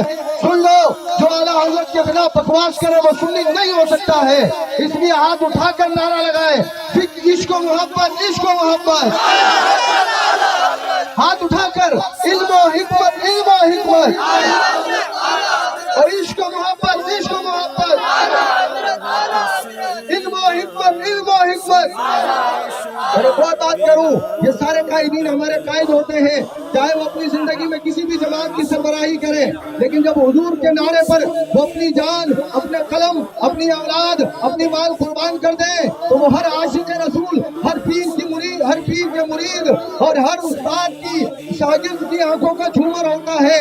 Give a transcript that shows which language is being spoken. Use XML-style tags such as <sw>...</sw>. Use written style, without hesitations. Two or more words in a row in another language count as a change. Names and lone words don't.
<ur>سن لو، جو اعلیٰ حضرت کے خلاف بکواس کرے وہ سنی نہیں ہو سکتا ہے. اس لیے ہاتھ اٹھا کر نعرہ لگائے عشق و محبت عشق و محبت. ہاتھ اٹھا کر علم و حکمت علم و حکمت اور عشق و محبت عشق و محبت، علم و حکمت علم و حکمت. اور ایک اور بات کروں، یہ سارے قائدین ہمارے قائد ہوتے ہیں، چاہے وہ اپنی زندگی میں کسی بھی جماعت کی سربراہی کرے، لیکن جب حضور کے نعرے پر وہ اپنی جان، اپنے قلم، اپنی اولاد، اپنی مال قربان کر دیں تو وہ ہر عاشق رسول، ہر پیر کی مرید، ہر پیر کے مرید اور ہر استاد کی شاگرد کی آنکھوں کا جھومر ہوتا ہے.</ur>